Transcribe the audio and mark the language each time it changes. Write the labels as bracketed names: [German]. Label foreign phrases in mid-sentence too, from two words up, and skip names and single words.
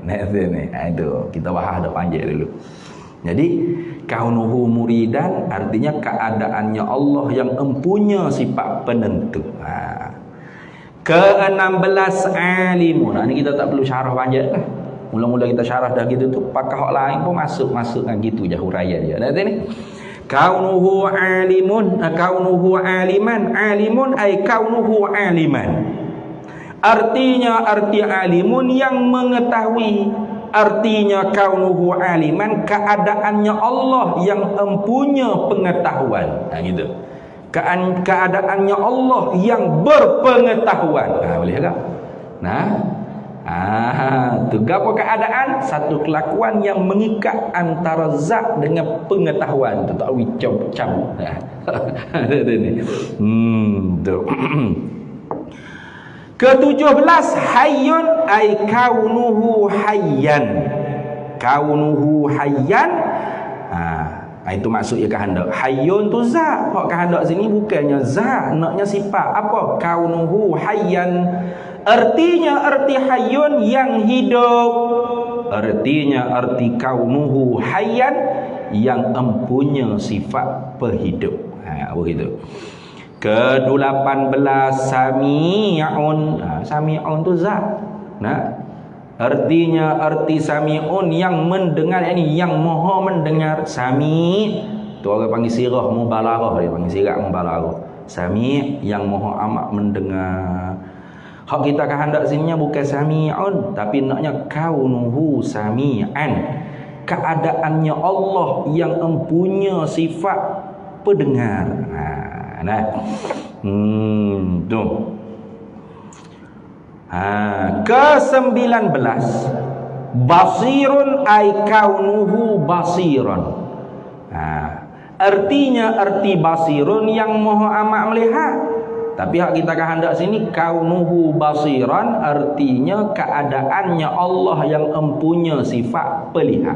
[Malay] Itu kita bahas dah panjang dulu. Jadi [Arabic] كونه مريدا [Malay] artinya keadaannya Allah yang empunya sifat penentu. Ke-16 alimun. Ini kita tak perlu syarah panjang lah. Mula-mula kita syarah dah gitu tu, pakar hak lain pun masuk dengan gitu je huraian dia. Nanti ni [Arabic] كونه عالم كونه عالما عالم أي كونه عالما. [Malay] Artinya arti alimun yang mengetahui, artinya [Arabic] كونه عالما [Malay] keadaannya Allah yang empunya pengetahuan. Gitu. Keadaannya Allah yang berpengetahuan. Boleh tak? Tu apa keadaan? Satu kelakuan yang mengikat antara zat dengan pengetahuan. Tu tak wicam-cam. [Arabic] Ke-17 حي أي كونه حيا. كونه حيا. [Malay] Itu maksudnya kehendak. Hayyun tu zat. Hak kehendak sini bukannya zat, naknya sifat. [Arabic] Apa? كونه حيا. [Malay] Artinya arti hayyun yang hidup. Artinya arti [Arabic] كونه حيا [Malay] yang empunya sifat berhidup. Begitu. Ke-18 sami'un. Sami'un tu zat. Artinya arti sami'un yang mendengar, ini yang maha mendengar. Sami' tu orang panggil [Arabic] صيغة مبالغة, [Malay] dia panggil [Arabic] صيغة مبالغة. [Malay] Sami' yang maha amat mendengar. Hak kita kehendak sininya bukan sami'un, tapi naknya [Arabic] كونه سميعا. [Malay] Keadaannya Allah yang empunya sifat pendengar. Tu. [Arabic] Ke-19 بصير أي كونه بصيرا. [Malay] Artinya arti basirun yang maha amat melihat. Tapi hak kita kehendak sini [Arabic] كونه بصيرا [Malay] artinya keadaannya Allah yang empunya sifat pelihat.